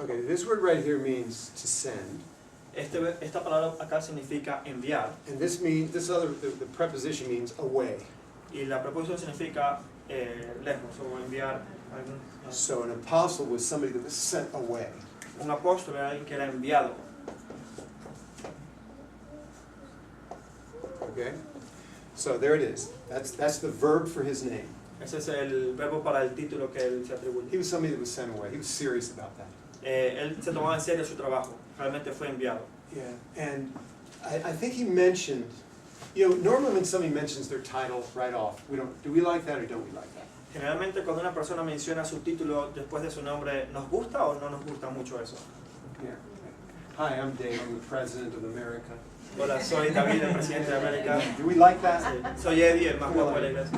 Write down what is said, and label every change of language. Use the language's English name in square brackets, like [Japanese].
[English] Okay, this word right here means to send. [Spanish] Esta palabra acá significa enviar [English] And this means, the preposition means away. [Spanish] y la preposición significa lejos o enviar algún. [English] So an apostle was somebody that was sent away. [Spanish] Un apóstol era alguien que era enviado. [English] Okay? So there it is. That's the verb for his name. [Spanish] Ese es el verbo para el título que él se atribuye. He was somebody that was sent away. He was serious about that. Él se tomaba en serio su trabajo. Realmente fue enviado. [English] Yeah, and I think he mentioned, normally when somebody mentions their title right off, do we like that or don't we like that? [Spanish] Generalmente cuando una persona menciona su título después de su nombre, ¿nos gusta o no nos gusta mucho eso? [English] Yeah. Hi, I'm Dave, I'm the President of America. [Spanish] Hola, soy David, el presidente de América. [English] Do we like that? [Spanish] Sí. Soy Eddie, el más guapo de la iglesia.